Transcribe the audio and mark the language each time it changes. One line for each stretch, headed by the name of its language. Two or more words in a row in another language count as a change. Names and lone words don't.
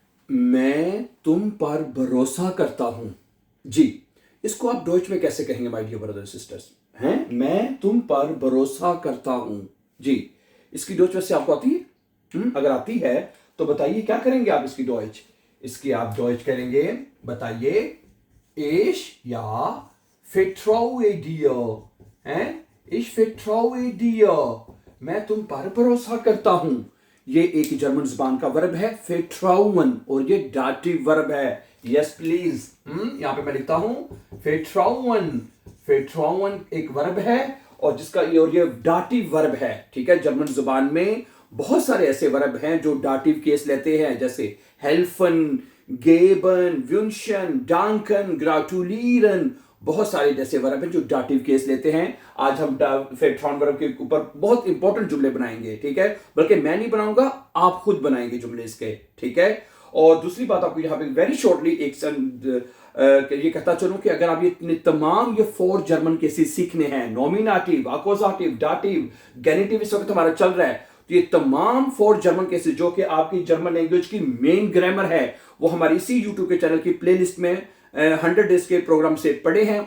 Hindi: मैं तुम पर भरोसा करता हूं। जी, इसको आप डॉइच में कैसे कहेंगे
English: my dear brother sisters?
Hindi: हैं, मैं तुम पर भरोसा करता हूं। जी, इसकी डॉइच वैसे आपको आती है? अगर आती है तो बताइए क्या करेंगे आप इसकी डॉइच? इसकी आप डॉइच करेंगे, बताइए।
German: Ich ja vertraue dir, हैं? Ich vertraue dir,
Hindi: मैं तुम पर भरोसा करता हूं। ये एक जर्मन जुबान का वर्ब है vertrauen और ये
English: dative verb
Hindi: है।
English: yes please,
Hindi: यहां पे मैं लिखता हूं vertrauen। vertrauen एक वर्ब है और जिसका ये
English: dative verb
Hindi: है। ठीक है, जर्मन जुबान में बहुत सारे ऐसे वर्ब हैं जो
English: dative case
Hindi: लेते हैं, जैसे
German: helfen, geben, wünschen, danken, gratulieren,
Hindi: बहुत सारे जैसे वर्ब हैं जो
English: dative case
Hindi: लेते हैं। आज हम फेट्रॉन वर्ब के ऊपर बहुत इंपॉर्टेंट जुमले बनाएंगे। ठीक है, बल्कि मैं नहीं बनाऊंगा, आप खुद बनाएंगे जुमले इसके। ठीक है, और दूसरी बात आपको यहाँ पे
English: very shortly
Hindi: ये कहता चलूं कि अगर आप ये तमाम ये 4
English: German cases
Hindi: सीखने हैं, नॉमिनेटिव, अक्यूजेटिव, डाटिव, गेनिटिव इस वक्त हमारा चल रहा है, तो ये तमाम 4
English: German cases
Hindi: जो कि आपकी
English: German language
Hindi: की
English: main grammar
Hindi: है, वो हमारी इसी यूट्यूब के चैनल की प्लेलिस्ट में 100 डेज के प्रोग्राम से पढ़े हैं।